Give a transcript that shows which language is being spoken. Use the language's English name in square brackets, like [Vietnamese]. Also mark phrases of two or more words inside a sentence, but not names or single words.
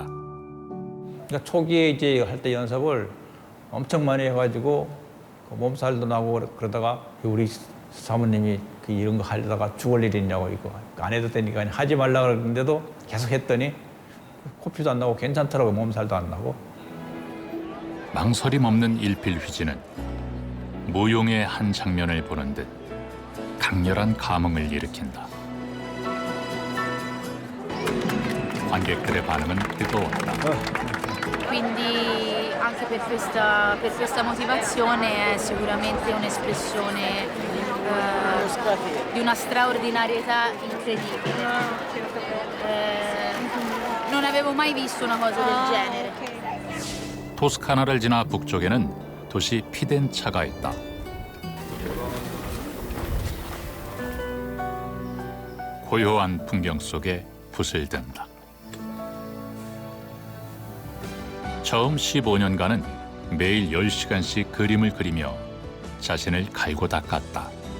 [Korean] 그러니까 초기에 이제 할 때 연습을 엄청 많이 해가지고 몸살도 나고 그러다가 우리 사모님이 이런 거 하려다가 죽을 일이 있냐고 이거 안 해도 되니까 하지 말라 그랬는데도 계속 했더니 코피도 안 나고 괜찮더라고. 몸살도 안 나고. 망설임 없는 일필휘지는 무용의 한 장면을 보는 듯 강렬한 감흥을 일으킨다. 관객들의 반응은 뜨거웠다. [Italian] Quindi anche per questa motivazione è sicuramente un'espressione di una straordinarietà incredibile. Non avevo mai visto una cosa del genere. [Korean] 토스카나를 지나 북쪽에는 도시 피덴차가 있다. 고요한 풍경 속에 붓을 든다. 처음 15년간은 매일 10시간씩 그림을 그리며 자신을 갈고 닦았다.